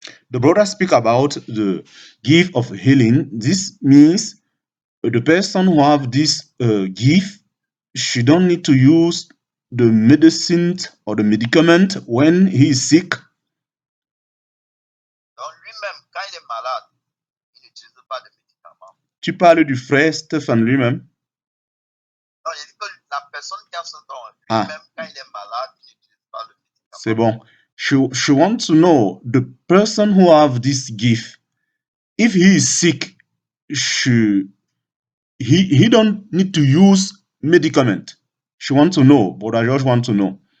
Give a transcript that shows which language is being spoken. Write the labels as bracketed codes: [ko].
[en] The brother speak about the gift of healing. This means the person who have this gift, she don't need to use the medicine or the medicament when he is sick. [fr] Donc, lui-même, quand il est malade, il n'utilise pas de médicaments. Tu parles du frère Stéphane lui-même. Non, j'ai dit que la personne qui a ce don, Ah. lui-même, quand il est malade, il n'utilise pas le médicament. C'est bon. [en] She wants to know the person who have this gift. If he is sick, he don't need to use medicament. She wants to know. Brother George wants to know.